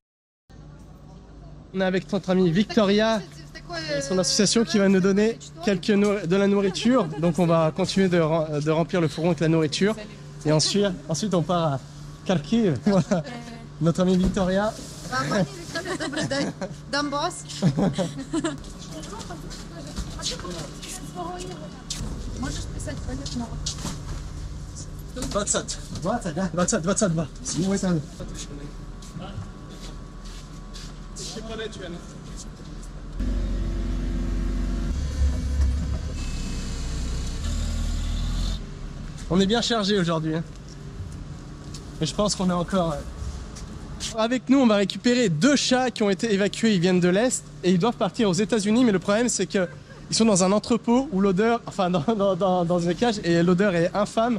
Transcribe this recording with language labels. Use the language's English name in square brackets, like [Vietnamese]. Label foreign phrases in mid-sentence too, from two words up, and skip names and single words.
[French] On est avec notre amie Victoria et son association qui va nous donner de la nourriture, donc on va continuer de remplir le fourgon avec la nourriture, et ensuite on part à Kharkiv. Voilà. Notre amie Victoria. [Russian] Можешь писать полетного. 22. [French] On est bien chargé aujourd'hui. Mais je pense qu'on est encore... Avec nous, on va récupérer 2 chats qui ont été évacués, ils viennent de l'Est, et ils doivent partir aux États-Unis, mais le problème c'est que ils sont dans un entrepôt où l'odeur, enfin dans une cage, et l'odeur est infâme.